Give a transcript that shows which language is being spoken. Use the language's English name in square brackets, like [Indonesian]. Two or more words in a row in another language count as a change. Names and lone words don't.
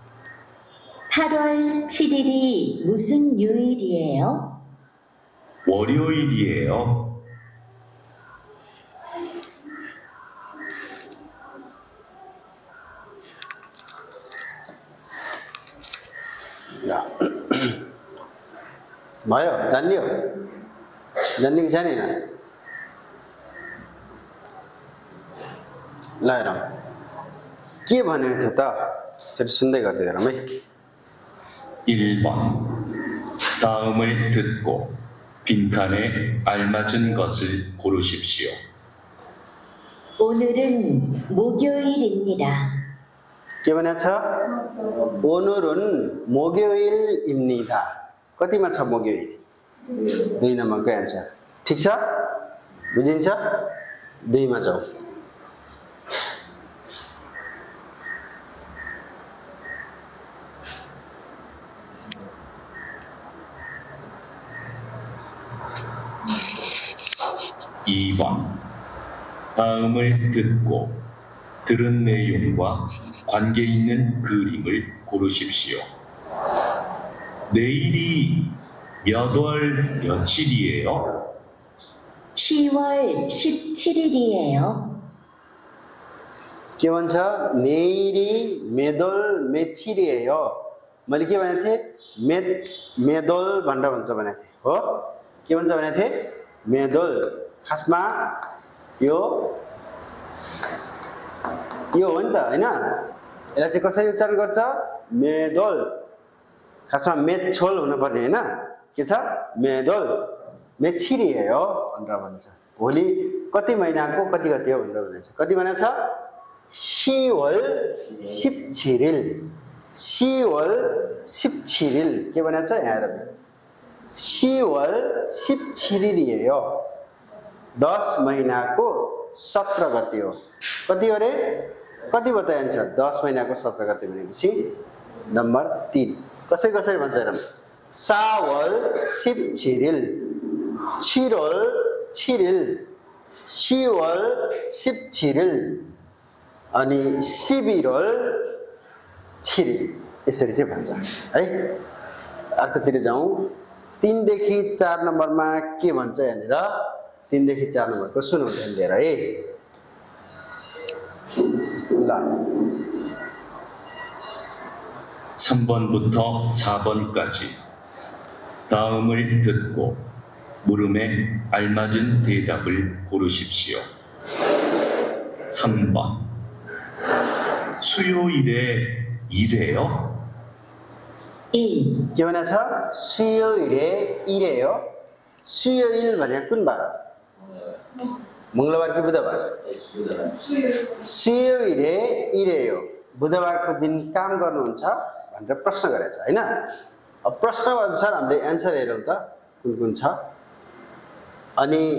[Korean] 8월 7일이 무슨 요일이에요? 월요일이에요. 야. [Nepali] भयो जान्ने हो जान्ने कि जानेन ल हेरौँ के भनेको थियो त फेरि सुन्दै गर्दै गरौँ है [Korean] 1번 다음을 듣고 빈칸에 알맞은 것을 고르십시오. 오늘은 목요일입니다. [Nepali] के भनेको छ [Korean] 오늘은 목요일입니다 [Nepali] कतिमा छ मोग्योइल 2 नम्बरको एन्सर ठीक छ बुझिन्छ 2 मा जाऊ [Korean] 2번 다음을 듣고 들은 내용과 관계 있는 그림을 고르십시오. 내일이 몇 월 며칠이에요? 10월 17일이에요. [Nepali] के भन्छ [Korean] 내일이 몇 월 며칠이에요 [Nepali] मैले के भनेको थिएँ मेदोल भनेर भन्छ भनेको थिएँ हो के भन्छ भनेको थिएँ मेदोल खासमा यो हो नि त हैन यसलाई चाहिँ कसरी उच्चारण गर्छ मेदोल खासमा मेछोल हुनुपर्ने हैन के छ [Korean] 몇 월 며칠이에요 [Nepali] भनेर भन्छ भोलि कति महिनाको कति गते हो भनेर भन्छ कति भनेको छ 10월 17일 10월 17일 के भनेको छ यहाँ हेर [Korean] 10월 17일이에요 [Nepali] 10 महिनाको 17 गते हो कति हो रे कति बताए आन्सर 10 महिनाको 17 गते भनेपछि नम्बर 3 कसरी कसरी भन्छ हेरौँ 4월 17일 7월 7일 10월 17일 अनि 11월 7일 यसरी चाहिँ भन्छ है अर्कोतिर जाउँ 3 देखि 4 नम्बरमा के भन्छ यहाँनिर 3 देखि 4 नम्बरको सुनौ ध्यान दिएर है ल [Korean] 3번부터 4번까지 다음을 듣고 물음에 알맞은 대답을 고르십시오. 3번 수요일에 일해요? 1. [Nepali] के भनेको छ [Korean] 수요일에 일해요 [Nepali] सुयोइल भनेको कुन बार मंगलबार कि बुधबार [Korean] 수요일에 일해요 [Nepali] बुधबारको दिन काम गर्नुहुन्छ भनेर प्रश्न गरेछ हैन अब प्रश्न अनुसार हामीले एन्सर हेरौँ त कुन कुन छ अनि